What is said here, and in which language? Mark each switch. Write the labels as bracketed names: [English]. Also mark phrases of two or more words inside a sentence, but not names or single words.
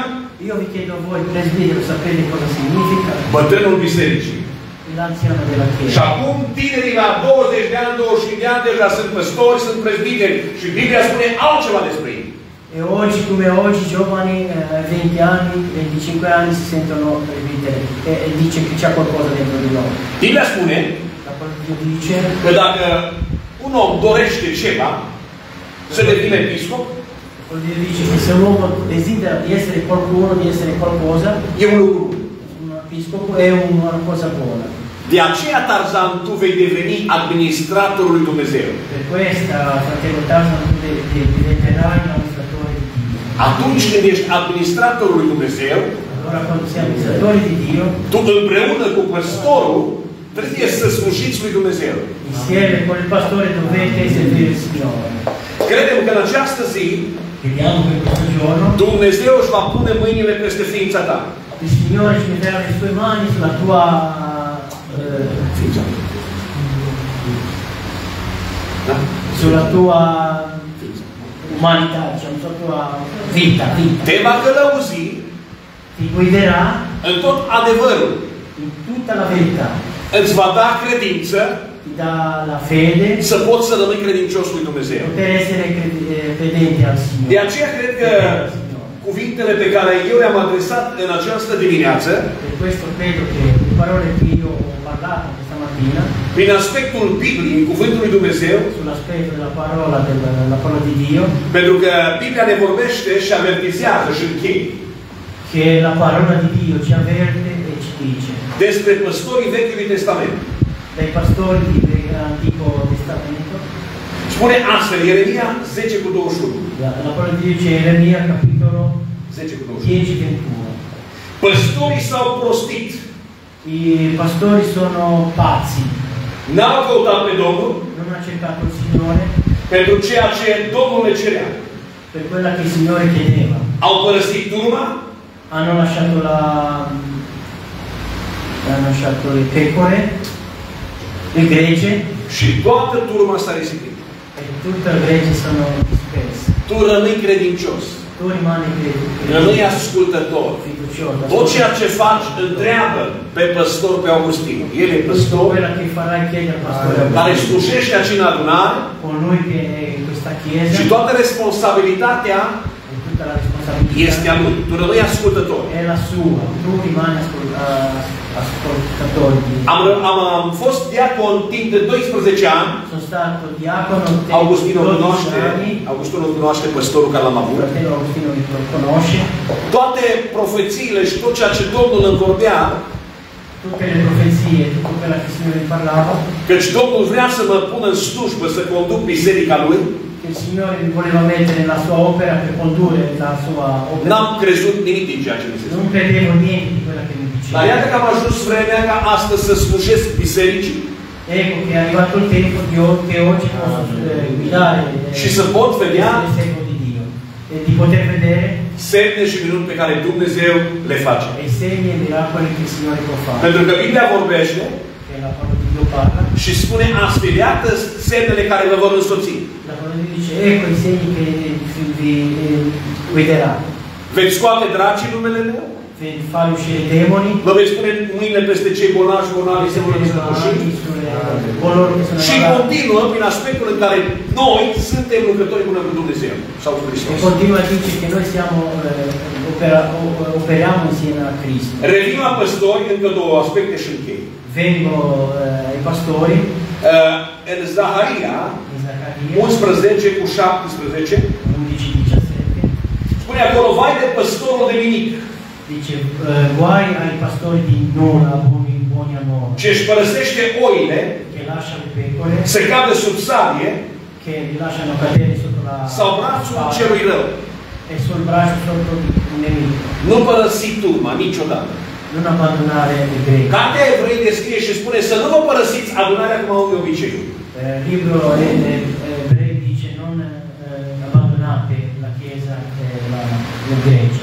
[Italian] Io vi chiedo a voi, presbitero, sapete cosa significa? [Romanian] Bătrânul bisericii. [Italian] L'anziano della [Romanian] Și [Italian] Chiesa. [Romanian] acum tinerii la 20 de ani, 25 de ani deja sunt păstori, sunt presbiteri și Biblia spune altceva despre ei. [Italian] E oggi come oggi giovani 20 anni, 25 anni si sentono presbiteri e dice che c'è qualcosa dentro di loro. [Romanian] Biblia spune [Italian] La parola di Dio dice [Romanian] că dacă un om dorește ceva, să devină episcop, [Italian] Dio dice che se l'uomo desidera di essere qualcuno, di essere qualcosa, [Romanian] e un lucru. [Italian] un episcopo è una cosa buona. [Romanian] De aceea, Tarzan, tu vei deveni administratorul lui Dumnezeu. [Italian] Per questa, fratello Tarzan, tu diventerai l'amministratore di Dio. [Romanian] Atunci când ești administratorul lui Dumnezeu, [Italian] Allora quando sei amministratore di Dio, [Romanian] tu împreună cu păstorul trebuie să slujiți lui Dumnezeu. [Italian] insieme con il pastore dovete servire il Signore. [Romanian] Credem că în această zi [Italian] Crediamo che in questo giorno [Romanian] Dumnezeu își va pune mâinile peste ființa ta. [Italian] il Signore ci metterà le sue mani sulla tua sulla tua umanità, diciamo, sulla tua vita. [Romanian] Te va călăuzi [Italian] Ti guiderà [Romanian] în tot adevărul. [Italian] in tutta la verità. [Romanian] Îți va da credință [Italian] Ti dà la fede [Romanian] să poți să rămâi credincios lui Dumnezeu. [Italian] poter essere credente al Signore. [Romanian] De aceea cred că cuvintele pe care eu le-am adresat în această dimineață, [Italian] Per questo credo che le parole che io ho parlato questa mattina, [Romanian] prin aspectul Bibliei, cuvântul lui Dumnezeu, [Italian] sull'aspetto della parola di Dio, [Romanian] pentru că Biblia ne vorbește și avertizează și încheie [Italian] che la parola di Dio ci avverte e ci dice [Romanian] despre păstorii Vechiului Testament. [Italian] dai pastori dell'Antico Testamento. [Romanian] Spune astfel, Ieremia 10:21. [Italian] La parola di Dio c'è Eremia capitolo 10:21. 10-21. [Romanian] Păstorii s-au prostit. [Italian] I pastori sono pazzi, [Romanian] N-au căutat pe Domnul [Italian] non hanno cercato il Signore [Romanian] pentru ceea ce Domnul le cerea. [Italian] per quella che il Signore chiedeva. [Romanian] Au părăsit turma, [Italian] Hanno lasciato le pecore, le gregge, [Romanian] și toată turma s-a risipit. [Italian] e tutta la gregge sono disperse. [Romanian] Tu rămâi credincios, [Italian] Tu rimani [Romanian] rămâi ascultător. [Italian] fiducioso. [Romanian] Tot ceea ce faci, întreabă pe păstor, pe Augustin. El e [Italian] Tutto [Romanian] păstor [Italian] quello che farai chiedi al pastore [Romanian] care [Italian] Augustino, [Romanian] slujește aici în adunare [Italian] con lui che è in questa chiesa, [Romanian] și toată responsabilitatea [Italian] e tutta la responsabilità [Romanian] este a lui. Tu rămâi ascultător. [Italian] è la sua. Tu rimani ascoltatore. [Romanian] Am fost diacon timp de 12 ani. [Italian] Sono stato diacono [Romanian] Augustinul 12 cunoaște, [Italian] anni. [Romanian] Augustinul cunoaște păstorul care l-am avut. [Italian] Fratello Augustino mi conosce. [Romanian] Toate profețiile și tot ceea ce Domnul îmi vorbea, [Italian] Tutte le profezie, tutto quello che il Signore mi parlava, [Romanian] căci Domnul vrea să mă pună în slujbă, să conduc biserica Lui, [Italian] che il Signore mi voleva mettere nella sua opera per condurre la sua opera. [Romanian] n-am crezut nimic din ceea ce mi se spune. [Italian] Non credevo niente di quello che mi [Romanian] Dar [Italian] diceva. [Romanian] iată că am ajuns vremea ca astăzi să slujesc bisericii [Italian] Ecco che è arrivato il tempo che oggi posso guidare [Romanian] și să pot vedea [Italian] il servo di Dio e di poter vedere [Romanian] semne și minuni pe care Dumnezeu le face. [Italian] i segni e i miracoli che il Signore può fare. [Romanian] Pentru că Biblia vorbește [Italian] Che la parola di Dio parla. [Romanian] Și spune astfel, iată semnele care vă vor însoți. [Italian] La parola dice, ecco i segni che vi guiderà. [Romanian] Veți scoate dracii numele meu? [Italian] Vedi fare uscire i demoni. [Romanian] Vă veți pune mâinile peste cei bolnavi și bolnavi se vor răsătoși. Și continuă prin aspectul în care noi suntem lucrători până cu Dumnezeu sau cu Hristos. [Italian] E continua a dice che noi siamo, operiamo insieme a Cristo. [Romanian] Revin la păstori, încă două aspecte și închei. [Italian] Vengo ai pastori. [Romanian] În Zaharia 11 cu 17 spune acolo, vai de păstorul de minic. [Italian] Dice, guai ai pastori di Nona, buoni a Nona. [Romanian] Ce își părăsește oile, [Italian] che lascia le pecore, [Romanian] se cadă sub sabie, [Italian] che li lasciano cadere sotto la [Romanian] sau brațul celui rău. [Italian] E sul braccio sotto un nemico. [Romanian] Nu părăsi turma niciodată. [Italian] Non abbandonare le greci. [Romanian] Cartea Evrei descrie și spune să nu vă părăsiți adunarea cum au de obicei. [Italian] Libro Ebrei dice non abbandonate la chiesa e le greci.